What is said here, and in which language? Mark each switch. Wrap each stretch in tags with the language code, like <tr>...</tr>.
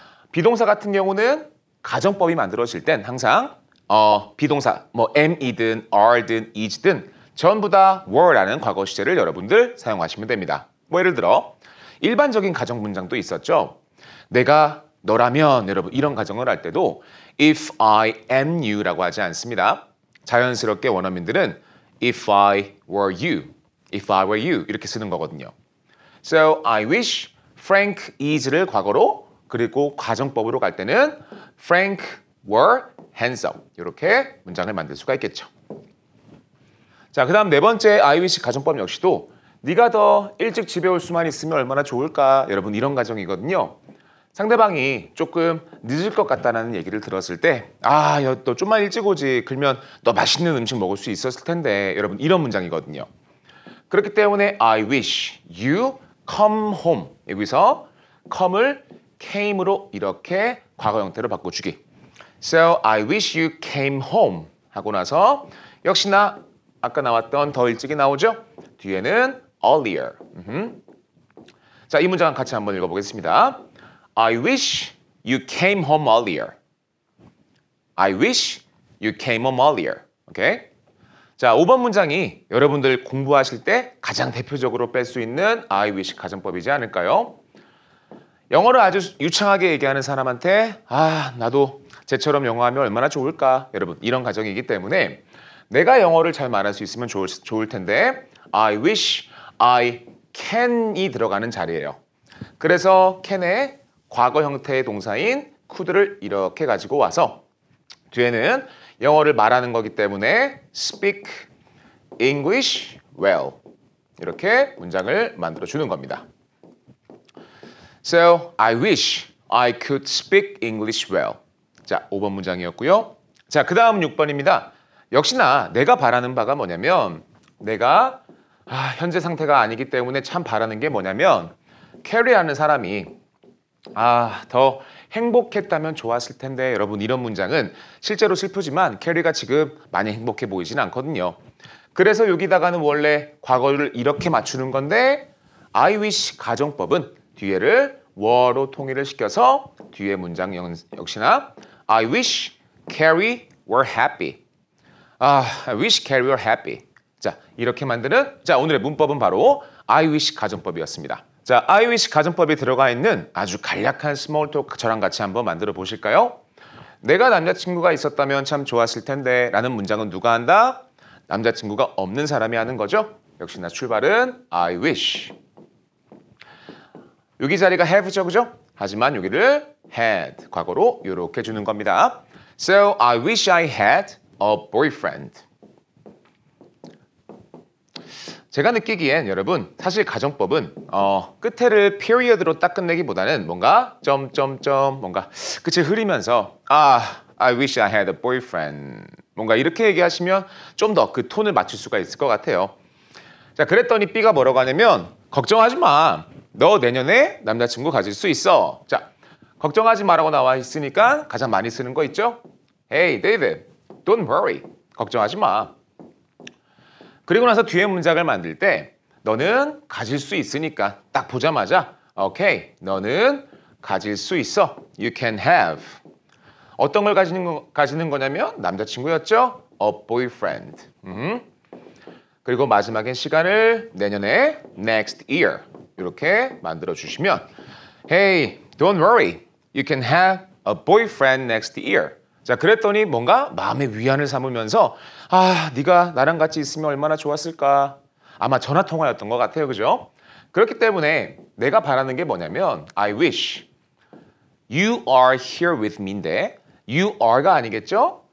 <ko>비동사 같은 경우는 가정법이 만들어질 땐 항상 비동사 am이든 are든 is든 전부 다 were라는 과거 시제를 여러분들 사용하시면 됩니다. 예를 들어 일반적인 가정 문장도 있었죠. 내가 너라면 여러분 이런 가정을 할 때도</ko> <en>if I am you</en> <ko>라고 하지 않습니다. 자연스럽게 원어민들은</ko> <en>if I were you, if I were you</en> <ko>이렇게 쓰는 거거든요.</ko> <en>So I wish Frank is</en> <ko>를 과거로 그리고 가정법으로 갈 때는</ko> <en>Frank were handsome</en> <ko>이렇게 문장을 만들 수가 있겠죠. 자, 그 다음 네 번째 I wish 가정법 역시도 네가 더 일찍 집에 올 수만 있으면 얼마나 좋을까 여러분 이런 가정이거든요. 상대방이 조금 늦을 것 같다는 얘기를 들었을 때 너 좀만 일찍 오지 그러면 너 맛있는 음식 먹을 수 있었을 텐데 여러분 이런 문장이거든요. 그렇기 때문에</ko> <en>I wish you come home</en> <ko>여기서 come을 came으로 이렇게 과거 형태로 바꿔주기.</ko> <en>So I wish you came home</en> <ko>하고 나서 역시나 아까 나왔던 더 일찍이 나오죠? 뒤에는 earlier. 자, 이 문장 같이 한번 읽어보겠습니다.</ko> <en>I wish you came home earlier. I wish you came home earlier.</en> <ko>오케이? 자, 5번 문장이 여러분들 공부하실 때 가장 대표적으로 뺄 수 있는 I wish 가정법이지 않을까요? 영어를 아주 유창하게 얘기하는 사람한테 나도 쟤처럼 영어하면 얼마나 좋을까? 여러분 이런 가정이기 때문에 내가 영어를 잘 말할 수 있으면 좋을 텐데</ko> <en>I wish I can</en> <ko>이 들어가는 자리예요. 그래서 can의 과거 형태의 동사인 could를 이렇게 가지고 와서 뒤에는 영어를 말하는 거기 때문에</ko> <en>speak English well.</en> <ko>이렇게 문장을 만들어 주는 겁니다.</ko> <en>So, I wish I could speak English well.</en> <ko>자, 5번 문장이었고요. 자, 그 다음 6번입니다. 역시나 내가 바라는 바가 뭐냐면 내가 현재 상태가 아니기 때문에 참 바라는 게 뭐냐면 캐리하는 사람이 더 행복했다면 좋았을 텐데 여러분 이런 문장은 실제로 슬프지만 캐리가 지금 많이 행복해 보이진 않거든요. 그래서 여기다가는 원래 과거를 이렇게 맞추는 건데 I wish 가정법은 뒤에를 were로 통일을 시켜서 뒤에 문장 역시나</ko> <en>I wish Carrie were happy. I wish Carrie were happy.</en> <ko>자, 이렇게 만드는 오늘의 문법은 바로 I wish 가정법이었습니다. 자, I wish 가정법에 들어가 있는 아주 간략한 스몰 토크 저랑 같이 한번 만들어 보실까요? 내가 남자친구가 있었다면 참 좋았을 텐데 라는 문장은 누가 한다? 남자친구가 없는 사람이 하는 거죠. 역시나 출발은 I wish. 여기 자리가 have죠, 그죠? 하지만 여기를 had, 과거로 이렇게 주는 겁니다.</ko> <en>So, I wish I had a boyfriend.</en> <ko>제가 느끼기엔 여러분 사실 가정법은 끝에를 period로 딱 끝내기보다는 뭔가 점점점 뭔가 끝을 흐리면서</ko> <en>I wish I had a boyfriend</en> <ko>뭔가 이렇게 얘기하시면 좀 더 그 톤을 맞출 수가 있을 것 같아요. 자, 그랬더니 B가 뭐라고 하냐면 걱정하지 마. 너 내년에 남자친구 가질 수 있어. 자, 걱정하지 마라고 나와 있으니까 가장 많이 쓰는 거 있죠?</ko> <en>Hey, David, don't worry.</en> <ko>걱정하지 마. 그리고 나서 뒤에 문장을 만들 때 너는 가질 수 있으니까 딱 보자마자 오케이, 너는 가질 수 있어.</ko> <en>You can have.</en> <ko>어떤 걸 가지는 거냐면 남자친구였죠?</ko> <en>A boyfriend.</en> <ko>그리고 마지막엔 시간을 내년에 next year 이렇게 만들어 주시면</ko> <en>Hey, don't worry. You can have a boyfriend next year.</en> <ko>자, 그랬더니 뭔가 마음의 위안을 삼으면서 네가 나랑 같이 있으면 얼마나 좋았을까. 아마 전화 통화였던 것 같아요, 그죠? 그렇기 때문에 내가 바라는 게 뭐냐면</ko> <en>I wish you are here with me</en> <ko>인데 you are가 아니겠죠?</ko>